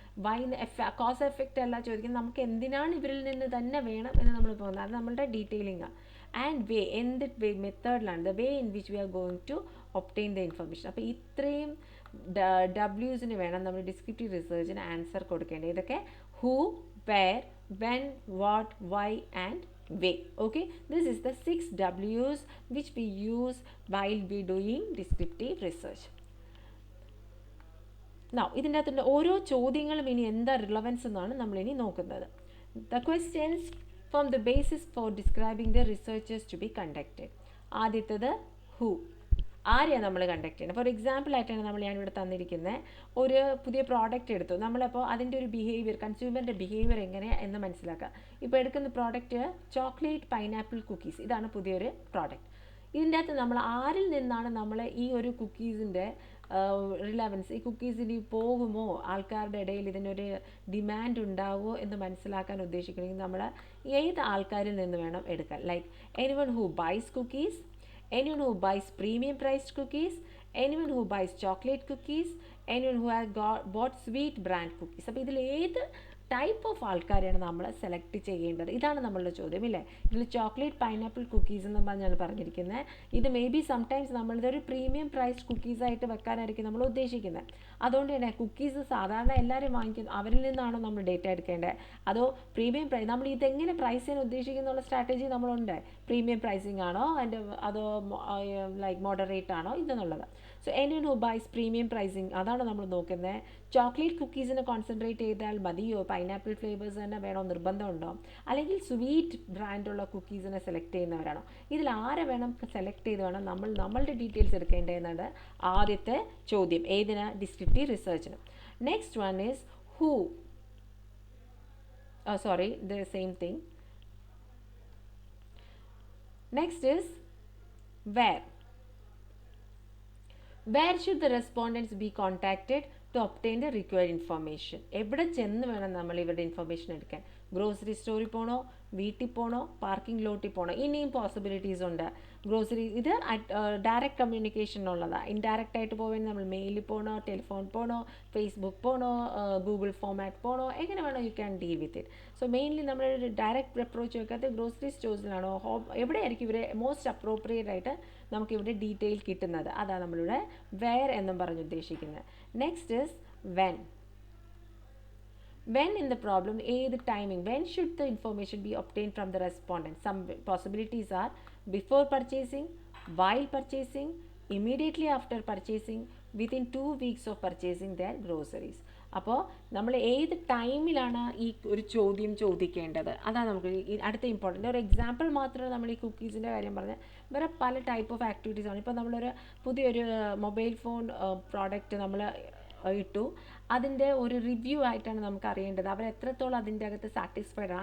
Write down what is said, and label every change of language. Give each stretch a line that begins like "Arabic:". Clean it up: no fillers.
Malayalam: Y cos effect അല്ല ചോദിക്കുന്നത്, നമുക്ക് എന്തിനാണ് ഇവരിൽ നിന്ന് തന്നെ വേണം എന്ന് നമ്മൾ പോകുന്നത്, അത് നമ്മളുടെ ഡീറ്റെയിലിംഗ്.
English: and way,
Malayalam: എന്ത് വേ മെത്തേഡിലാണ്,
English: The way in which we are going to obtain the information.
Malayalam: അപ്പോൾ ഇത്രയും ഡബ്ല്യൂസിന് വേണം നമ്മൾ ഡിസ്ക്രിപ്റ്റീവ് റിസർച്ചിന് ആൻസർ കൊടുക്കേണ്ടത്.
English: ഇതൊക്കെ who, where, when, what, why and way. Okay, this is the 6 W's which we use while we doing descriptive research.
Malayalam: Now ഇതിൻ്റെ അകത്തുള്ള ഓരോ ചോദ്യങ്ങളും ഇനി എന്താ റിലവൻസ് എന്നാണ് നമ്മളിനി നോക്കുന്നത്.
English: The questions form the basis for describing the researches to be conducted.
Malayalam: ആദ്യത്തേത് who, ആരെയാണ് നമ്മൾ കണ്ടക്ട് ചെയ്യുന്നത്. ഫോർ എക്സാമ്പിൾ ആയിട്ടാണ് ഞാനിവിടെ തന്നിരിക്കുന്നത്, ഒരു പുതിയ പ്രോഡക്റ്റ് എടുത്തു, നമ്മളപ്പോൾ അതിൻ്റെ ഒരു ബിഹേവിയർ, കൺസ്യൂമറിൻ്റെ ബിഹേവിയർ എങ്ങനെ എന്ന് മനസ്സിലാക്കുക. ഇപ്പോൾ എടുക്കുന്ന പ്രോഡക്റ്റ് ചോക്ലേറ്റ് പൈനാപ്പിൾ കുക്കീസ്, ഇതാണ് പുതിയൊരു പ്രോഡക്റ്റ്. ഇതിൻ്റെ അകത്ത് നമ്മൾ ആരിൽ നിന്നാണ് നമ്മൾ ഈ ഒരു കുക്കീസിൻ്റെ റിലവൻസ്, ഈ കുക്കീസ് ഇനി പോകുമോ, ആൾക്കാരുടെ ഇടയിൽ ഇതിനൊരു ഡിമാൻഡ് ഉണ്ടാവുമോ എന്ന് മനസ്സിലാക്കാൻ ഉദ്ദേശിക്കണമെങ്കിൽ നമ്മൾ ഏത് ആൾക്കാരിൽ നിന്ന് വേണം എടുക്കാൻ.
English: Like anyone who buys cookies, anyone who buys premium priced cookies, anyone who buys chocolate cookies, anyone who has bought sweet brand cookies.
Malayalam: അപ്പോൾ ഇതിൽ ഏത് ടൈപ്പ് ഓഫ് ആൾക്കാരെയാണ് നമ്മൾ സെലക്ട് ചെയ്യേണ്ടത്, ഇതാണ് നമ്മളുടെ ചോദ്യം ഇല്ലേ. ഇതിൽ ചോക്ലേറ്റ് പൈനാപ്പിൾ കുക്കീസ് എന്ന് പറഞ്ഞാണ് പറഞ്ഞിരിക്കുന്നത്. ഇത് may be sometimes നമ്മളിതൊരു premium priced കുക്കീസായിട്ട് വെക്കാനായിരിക്കും നമ്മൾ ഉദ്ദേശിക്കുന്നത്. അതുകൊണ്ട് തന്നെ കുക്കീസ് സാധാരണ എല്ലാവരും വാങ്ങിക്കുന്നു, അവരിൽ നിന്നാണോ നമ്മൾ ഡേറ്റ എടുക്കേണ്ടത്, അതോ പ്രീമിയം പ്രൈസ്, നമ്മൾ ഇതെങ്ങനെ പ്രൈസ് ചെയ്യാൻ ഉദ്ദേശിക്കുന്നുള്ള സ്ട്രാറ്റജി നമ്മളുണ്ട്. പ്രീമിയം പ്രൈസിങ് ആണോ അതോ ലൈക്ക് മോഡറേറ്റ് ആണോ ഇതെന്നുള്ളത്.
English: so anyone who buys premium pricing,
Malayalam: അതാണ് നമ്മൾ നോക്കുന്നത്. ചോക്ലേറ്റ് കുക്കീസിനെ കോൺസെൻട്രേറ്റ് ചെയ്താൽ മതിയോ, പൈനാപ്പിൾ ഫ്ലേവേഴ്സ് തന്നെ വേണോ, നിർബന്ധമുണ്ടോ, അല്ലെങ്കിൽ സ്വീറ്റ് ബ്രാൻഡുള്ള കുക്കീസിനെ സെലക്ട് ചെയ്യുന്നവരാണോ, ഇതിൽ ആരെ വേണം സെലക്ട് ചെയ്ത് വേണം നമ്മളുടെ ഡീറ്റെയിൽസ് എടുക്കേണ്ടതെന്നത് ആദ്യത്തെ ചോദ്യം ഏതിന്, descriptive റിസർച്ചിന്.
English: Next one is who, sorry, the same thing. Next is where. Where should the respondents be contacted to obtain the required information?
Malayalam: എവിടെ ചെന്ന് വേണം നമ്മൾ ഇവരുടെ ഇൻഫർമേഷൻ എടുക്കാൻ? ഗ്രോസറി സ്റ്റോറിൽ പോകണോ, വീട്ടിൽ പോകണോ, പാർക്കിംഗ് ലോട്ടിൽ പോകണോ, ഇനിയും പോസിബിലിറ്റീസ് ഉണ്ട്. ഗ്രോസറി ഇത് ഡയറക്റ്റ് കമ്മ്യൂണിക്കേഷനുള്ളതാണ്. ഇൻഡയറക്റ്റ് ആയിട്ട് പോകാൻ നമ്മൾ മെയിലിൽ പോകണോ, ടെലിഫോൺ പോകണോ, ഫേസ്ബുക്ക് പോകണോ, ഗൂഗിൾ ഫോമാറ്റ് പോകണോ, എങ്ങനെ വേണോ
English: You can deal with it.
Malayalam: So mainly നമ്മൾ ഡയറക്റ്റ് അപ്രോച്ച് വെക്കാത്ത ഗ്രോസറി സ്റ്റോഴ്സിലാണോ, എവിടെയായിരിക്കും ഇവരെ മോസ്റ്റ് അപ്രോപ്രിയേറ്റ് ആയിട്ട് നമുക്കിവിടെ ഡീറ്റെയിൽ കിട്ടുന്നത്, അതാണ് നമ്മളിവിടെ വെയർ എന്നും പറഞ്ഞ് ഉദ്ദേശിക്കുന്നത്.
English: Next is when. When in the problem, the timing, when should the information be obtained from the respondent? Some possibilities are before purchasing, while purchasing, immediately after purchasing, within 2 weeks of purchasing their groceries.
Malayalam: അപ്പോൾ നമ്മൾ ഏത് ടൈമിലാണ് ഈ ഒരു ചോദ്യം ചോദിക്കേണ്ടത്, അതാണ് നമുക്ക് അടുത്ത ഇമ്പോർട്ടൻ്റ്. ഒരു എക്സാമ്പിൾ മാത്രമേ നമ്മൾ ഈ കുക്കീസിൻ്റെ കാര്യം പറഞ്ഞാൽ, വേറെ പല ടൈപ്പ് ഓഫ് ആക്ടിവിറ്റീസാണ്. ഇപ്പോൾ നമ്മളൊരു പുതിയൊരു മൊബൈൽ ഫോൺ പ്രോഡക്റ്റ് നമ്മൾ ഇട്ടു, അതിൻ്റെ ഒരു റിവ്യൂ ആയിട്ടാണ് നമുക്ക് അറിയേണ്ടത് അവർ എത്രത്തോളം അതിൻ്റെ അകത്ത് സാറ്റിസ്ഫൈഡ് ആണ്.